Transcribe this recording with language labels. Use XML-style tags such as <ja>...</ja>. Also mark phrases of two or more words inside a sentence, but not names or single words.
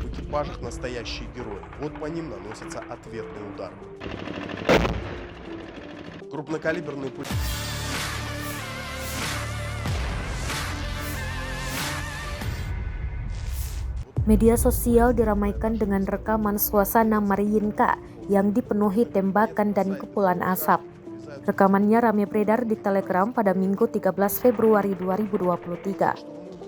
<ru>экипажах настоящие герои. Вот по ним наносится ответный удар. Крупнокалиберные пулеметы.</ru> <id>Media sosial diramaikan dengan rekaman suasana Mariinka yang dipenuhi tembakan dan kepulan asap. Rekamannya ramai beredar di Telegram pada Minggu 13 Februari 2023.</id>